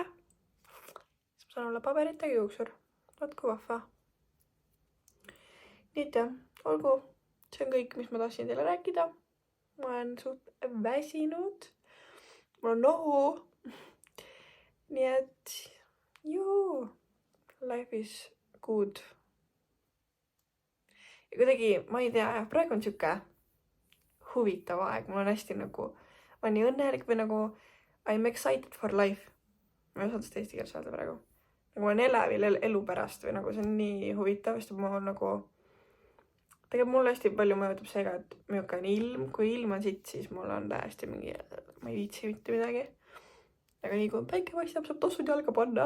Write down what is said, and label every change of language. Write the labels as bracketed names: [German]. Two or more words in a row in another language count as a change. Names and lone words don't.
[Estonian] Siis ma saan olla paberitega juuksur. Vaat kui vahva. Nii et jah, olgu. See on kõik, mis ma tahtsin teile rääkida. Ma olen suht väsinud. Mul on nohu. Nii et joo, [English] life is good. [Estonian] Ja kuidagi, ma ei tea, praegu on siuke huvitav aeg. Mul on hästi nagu, ma olen nii õnnelik või nagu [English] I'm excited for life. [Estonian] Ma ei saa seda eesti keeles öelda praegu. Nagu ma olen elevil elu pärast või nagu see on nii huvitav, sest ma olen nagu tegelikult mulle hästi palju mõjutab seega, et milline on ilm. Kui ilm on siit, siis mul on täiesti mingi, ma ei viitsi mitte midagi. Aga nii kui päike paistab, saab tossud jalga panna.